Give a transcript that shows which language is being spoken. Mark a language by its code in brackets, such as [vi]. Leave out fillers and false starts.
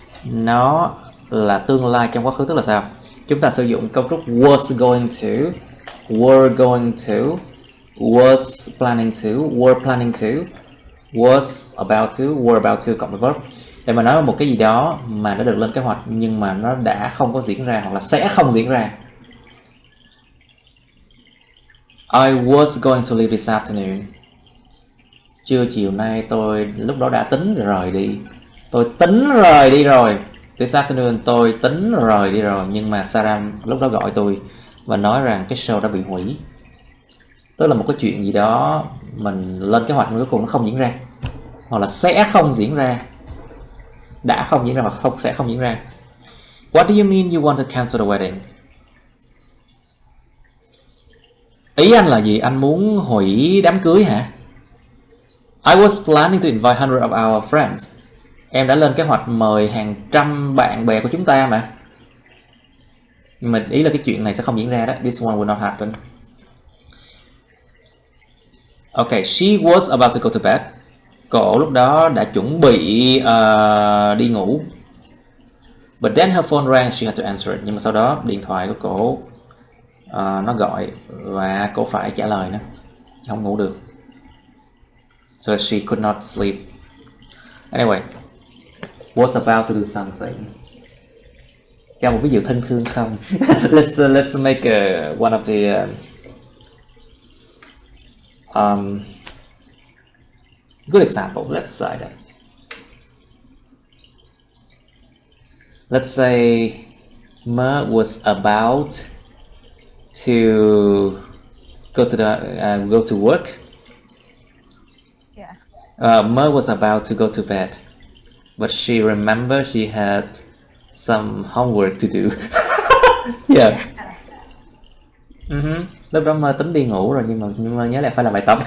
[vi] Nó là tương lai trong quá khứ, tức là sao? Chúng ta sử dụng cấu trúc was going to, were going to, was planning to, were planning to, was about to, were about to cộng với verb để mà nói một cái gì đó mà nó được lên kế hoạch nhưng mà nó đã không có diễn ra hoặc là sẽ không diễn ra. [en] I was going to leave this afternoon. [vi] Trưa chiều nay tôi lúc đó đã tính rời đi. Tôi tính rời đi rồi. [en] This afternoon [vi] tôi tính rời đi rồi. Nhưng mà Sarah lúc đó gọi tôi và nói rằng cái show đã bị hủy. Tức là một cái chuyện gì đó mình lên kế hoạch nhưng cuối cùng nó không diễn ra. Hoặc là sẽ không diễn ra. Đã không diễn ra hoặc sẽ không diễn ra. [en] What do you mean you want to cancel the wedding? [vi] Ý anh là gì? Anh muốn hủy đám cưới hả? [en] I was planning to invite hundreds of our friends. [vi] Em đã lên kế hoạch mời hàng trăm bạn bè của chúng ta mà. Nhưng mà ý là cái chuyện này sẽ không diễn ra đó. [en] This one will not happen. Okay, she was about to go to bed. [vi] Cổ lúc đó đã chuẩn bị đi ngủ. [en] But then her phone rang, she had to answer it. [vi] Nhưng mà sau đó điện thoại của cổ nó gọi và cô phải trả lời nữa. Không ngủ được. [en] So she could not sleep. Anyway, was about to do something. [vi] Cho một ví dụ thân thương không? [en] let's make one of the good example. Let's say that. Let's say Ma was about to go to work. Ma was about to go to bed, but she remembered she had some homework to do. Yeah. [vi] Lúc đó Ma tính đi ngủ rồi nhưng mà nhớ lại phải làm bài tập.